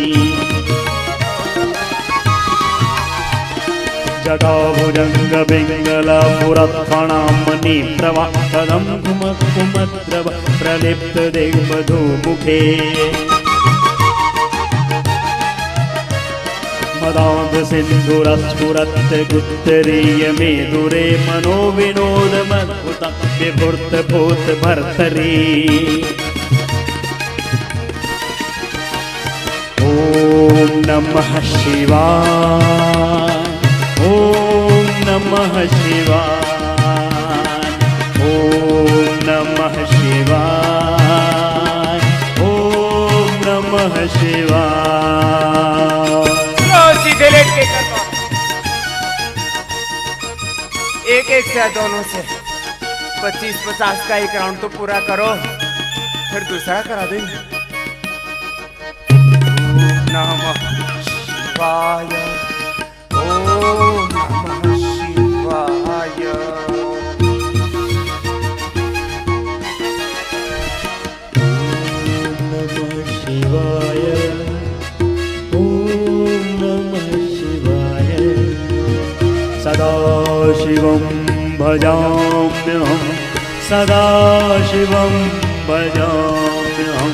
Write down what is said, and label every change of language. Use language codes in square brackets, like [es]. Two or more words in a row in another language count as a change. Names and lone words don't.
[sa] जटाभुजंग पिंगला पुरत्फणामणि प्रभा कदम कुमद्रव प्रलिप्त दिग्बधू मुखे। मदान्ध सिंधुरस्फुरत् गुत्तरीय मेदुरे मनो विनोद मद्भुत विभूत भूत भर्तरी। ओम नमः शिवाय, ओम नमः शिवाय, ओम नमः शिवाय, ओम नमः शिवाय। [hi] सीधे लेट के करना, एक एक से दोनों से 25-50 का एक राउंड तो पूरा करो, फिर दूसरा करा देंगे। [sa] ओम नमः शिवाय, ओम नमः शिवाय। सदाशिवं भजाम्यहं, सदाशिवं भजाम्यहं।